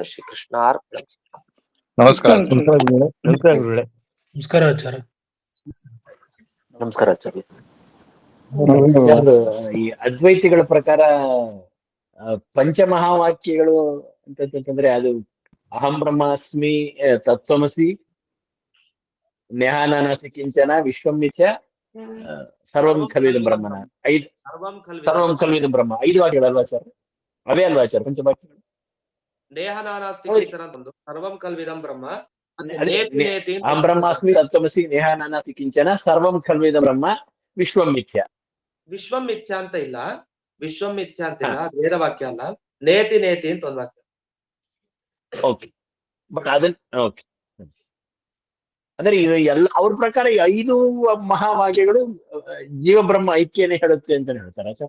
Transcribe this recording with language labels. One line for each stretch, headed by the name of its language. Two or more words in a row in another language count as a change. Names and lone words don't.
Kannada: ಶ್ರೀಕೃಷ್ಣ ಅರ್ಪಣೆ. ನಮಸ್ಕಾರ. ನಮಸ್ಕಾರ ಆಚಾರ್ಯ. ನಮಸ್ಕಾರ ಆಚಾರ್ಯ. ಈ ಅದ್ವೈತಿಗಳ ಪ್ರಕಾರ ಪಂಚಮಹಾವಾಕ್ಯಗಳು ಅಂತಂದ್ರೆ ಅದು
Sanskrit: ಅಹಂ ಬ್ರಹ್ಮಾಸ್ಮಿ, ತತ್ವಮಸಿ, ನೇಹಾನಾನಾಸಿ ಕಿಂಚನ, ವಿಶ್ವಮಿಥ್ಯ, ಸರ್ವಂ ಖಲ್ವಿದಂ ಬ್ರಹ್ಮನ, ಸರ್ವಂ ಖಲ್ವಿದಂ ಬ್ರಹ್ಮ
Kannada: 5 ವಾಕ್ಯಗಳಲ್ವಾ ಸರ್? ಅವೇ ಅಲ್ವಾ ಸರ್ ಪಂಚವಾಕ್ಯಗಳು?
Sanskrit: ನೇಹಾನಾನಾಸ್ತಿ ಕಿಂಚನ
Kannada: ಬಂದು
Sanskrit: ಸರ್ವಂ ಖಲ್ವಿದಂ ಬ್ರಹ್ಮ, ಅಹಂ ಬ್ರಹ್ಮಾಸ್ಮಿ, ತತ್ವಮಸಿ, ನೇಹಾನಾನಾಸಿ ಕಿಂಚನ, ಸರ್ವಂ ಖಲ್ವಿದಂ ಬ್ರಹ್ಮ, ವಿಶ್ವಂ ಮಿಥ್ಯ. ವಿಶ್ವಂ ಮಿಥ್ಯ
Kannada: ಅಂತ ಇಲ್ಲ,
Sanskrit: ವಿಶ್ವಂ ಮಿಥ್ಯ
Kannada: ಅಂತ ಇಲ್ಲ, ವೇದ ವಾಕ್ಯ ಅಲ್ಲ.
Sanskrit: ನೇತಿ ನೇತಿ
Kannada: ಅಂತ ಒಂದು ವಾಕ್ಯ.
English: okay, but
Kannada: ಅದನ್ನ ಓಕೆ ಅಂದ್ರೆ ಇದು ಎಲ್ಲ ಅವ್ರ ಪ್ರಕಾರ 5 ಮಹಾವಾಕ್ಯಗಳು ಜೀವ ಬ್ರಹ್ಮ ಐಕ್ಯನೇ ಹೇಳುತ್ತೆ ಅಂತ ಹೇಳ್ತಾರ ಸರ್?